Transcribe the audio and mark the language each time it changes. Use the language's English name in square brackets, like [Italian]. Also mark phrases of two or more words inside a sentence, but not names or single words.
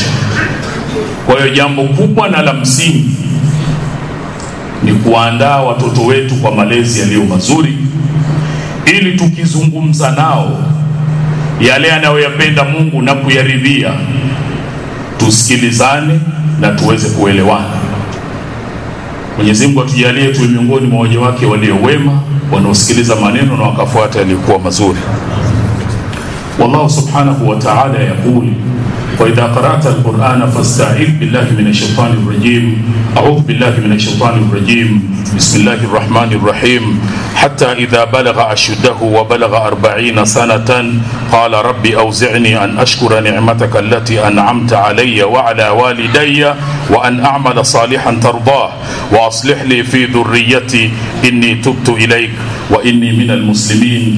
[Swahili] Kwa hiyo jambo kubwa na la msingi ni kuandaa watoto wetu kwa malezi yaliyo mazuri, ili tukizungumza nao yale anayoyapenda Mungu na kuyaridhia, tusikilizane na tuweze kuelewana. Mwenyezi Mungu atujalie tuwe miongoni mwa waja wake walio wema, wanaosikiliza maneno na wakafuata yaliokuwa mazuri. [Arabic] والله سبحانه وتعالى يقول وإذا قرأت القرآن فاستعذ بالله من الشيطان الرجيم. أعوذ بالله من الشيطان الرجيم. بسم الله الرحمن الرحيم. حتى إذا بلغ أشده وبلغ 40 سنة قال ربي أوزعني أن أشكر نعمتك التي أنعمت علي وعلى والدي وأن أعمل صالحا ترضاه وأصلح لي في ذريتي إني تبت إليك وإني من المسلمين.